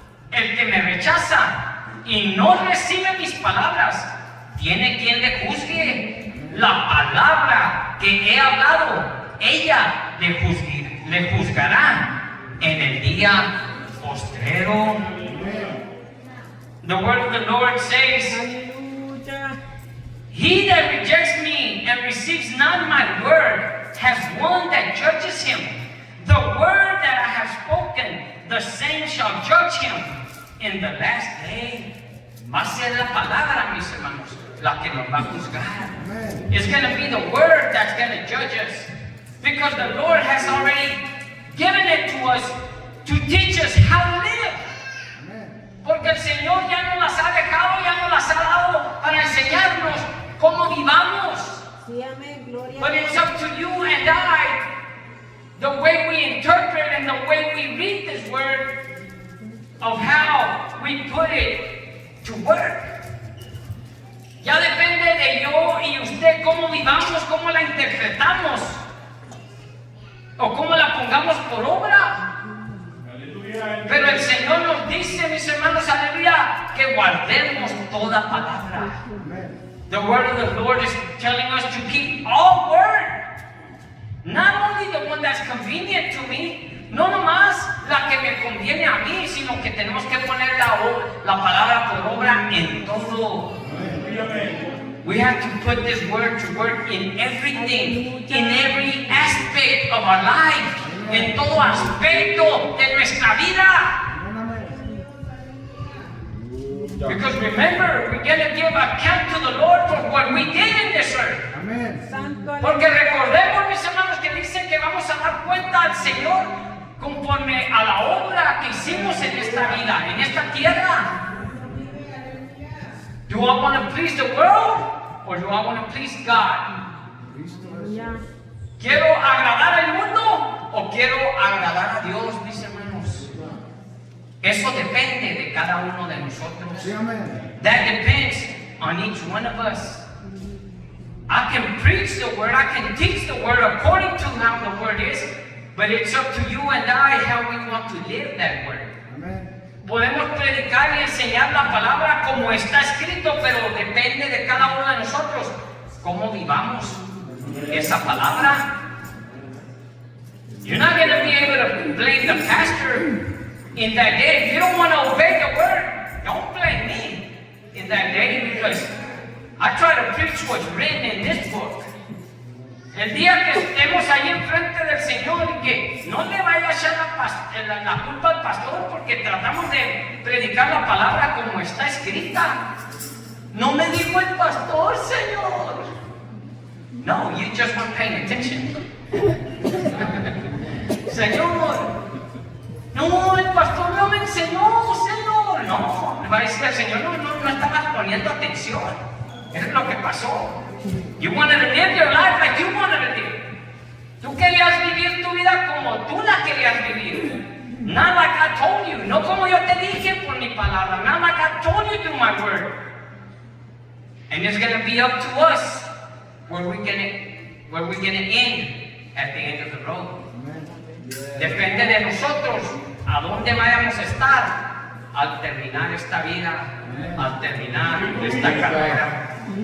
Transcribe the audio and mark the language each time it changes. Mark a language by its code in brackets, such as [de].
[es] El que me rechaza y no recibe mis palabras, tiene quien le juzgue. La palabra que he hablado, ella le juzgará en el día postrero. [en] The word of the Lord says, [es] Aleluya. [en] he that rejects me and receives not my word has one that judges him. The word that I have spoken, the same shall judge him in the last day. [es] Va a ser la palabra, mis hermanos, la que nos va a juzgar. Amén. [en] It's going to be the word that's going to judge us. Because the Lord has already given it to us to teach us how to live. [es] Amén. Porque el Señor ya nos las ha dejado, ya nos las ha dado para enseñarnos cómo vivamos. Sí, amén. Gloria a [en] But it's [es] Dios. [en] up to you and I, the way we interpret and the way we read this word, of how we put it to work. [es] Ya depende de yo y usted cómo vivamos, cómo la interpretamos o cómo la pongamos por obra. Aleluya. Pero el Señor nos dice, mis hermanos, aleluya, que guardemos toda palabra. Amén. [en] The word of the Lord is telling us to keep all word. Not only the one that's convenient to me, [es] no nomás la que me conviene a mí, sino que tenemos que poner la palabra por obra en todo. Amén. [en] We have to put this word to work in everything, in every aspect of our life, [es] en todo aspecto de nuestra vida. Amén, amén. [en] Because remember, we're going to give account to the Lord for what we did in this earth. [es] Amén. Santo Porque aleluya. recordemos, mis hermanos, que dice que vamos a dar cuenta al Señor conforme a la obra que hicimos en esta vida, en esta tierra. [en] Do I want to please the world or do I want to please God? [es] Cristo es. Aleluya. ¿Quiero agradar al mundo o quiero agradar a Dios, mis hermanos? Eso depende de cada uno de nosotros. Sí, amén. [en] That depends on each one of us. I can preach the word, I can teach the word according to how the word is, but it's up to you and I how we want to live that word. [es] Amén. Podemos predicar y enseñar la palabra como está escrito, pero depende de cada uno de nosotros cómo vivamos esa palabra. [en] You're not going to be able to blame the pastor in that day. If you don't want to obey the word, don't blame me in that day, because I try to preach what's written in this book. And [es] El día que estemos ahí enfrente del Señor y que no le vaya a echar la culpa al pastor porque tratamos de predicar la palabra como está escrita. No me dijo el pastor, Señor. [en] No, you just weren't paying attention. [es] Señor, no, el pastor no me enseñó, Señor. No, me va a decir el Señor, no estabas poniendo atención. Eso es lo que pasó. [en] You wanted to live your life like you wanted to live. [es] Tú querías vivir tu vida como tú la querías vivir. [en] Not like I told you. [es] No como yo te dije por mi palabra. [en] Not like I told you through my word. And it's going to be up to us where we're going to end at the end of the road. [es] Depende de nosotros a dónde vayamos a estar al terminar esta vida, al terminar esta carrera.